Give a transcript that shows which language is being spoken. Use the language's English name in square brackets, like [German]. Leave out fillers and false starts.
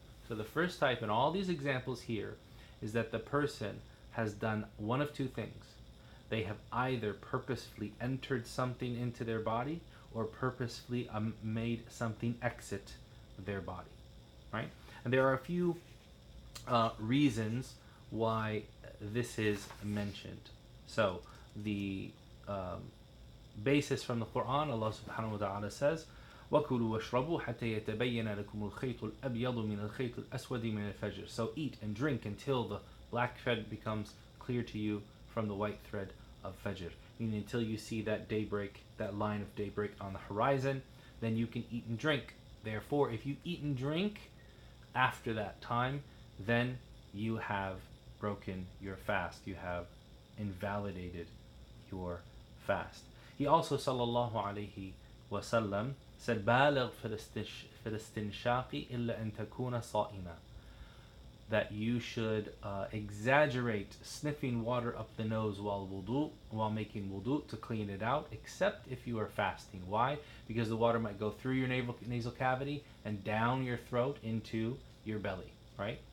[English] So the first type in all these examples here is that the person has done one of two things. They have either purposefully entered something into their body or purposefully made something exit their body, right? And there are a few reasons why this is mentioned. So the basis from the Quran, [Arabic] Allah subhanahu wa ta'ala says, وَكُلُوا وَاشْرَبُوا حَتَّى يَتَبَيَّنَ لَكُمُ الْخَيْطُ الْأَبْيَضُ مِنَ الْخَيْطِ الْأَسْوَدِ مِنَ الْفَجْرِ. [English] So eat and drink until the black thread becomes clear to you from the white thread of Fajr. Meaning until you see that daybreak, that line of daybreak on the horizon, then you can eat and drink. Therefore, if you eat and drink after that time, then you have broken your fast. You have invalidated your fast. He also, [Arabic] sallallahu alayhi wasallam, said, بالغ في الاستنشاق إلا أن تكون صائما. [English] That you should exaggerate sniffing water up the nose while making wudu to clean it out, except if you are fasting. Why? Because the water might go through your nasal cavity and down your throat into your belly, right?